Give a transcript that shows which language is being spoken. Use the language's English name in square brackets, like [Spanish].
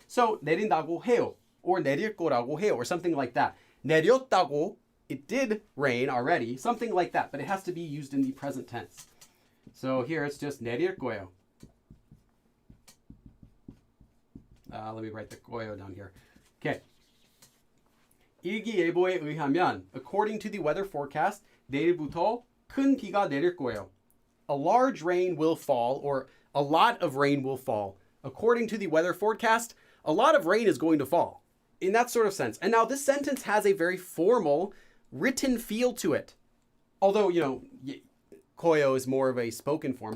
[English] So [Korean] 내린다고 해요, [English] or [Korean] 내릴 거라고 해요, [English] or something like that. 내렸다고, it did rain already, something like that, but it has to be used in the present tense. So here it's just [Korean] 내릴 거예요. [English] Let me write the 거예요 down here. Okay. [Korean] 일기예보에 의하면, [English] according to the weather forecast, [Korean] 내일부터 큰 비가 내릴 거예요. [English] A large rain will fall, or a lot of rain will fall. According to the weather forecast, a lot of rain is going to fall. In that sort of sense. And now this sentence has a very formal, written feel to it. Although, koyo is more of a spoken form.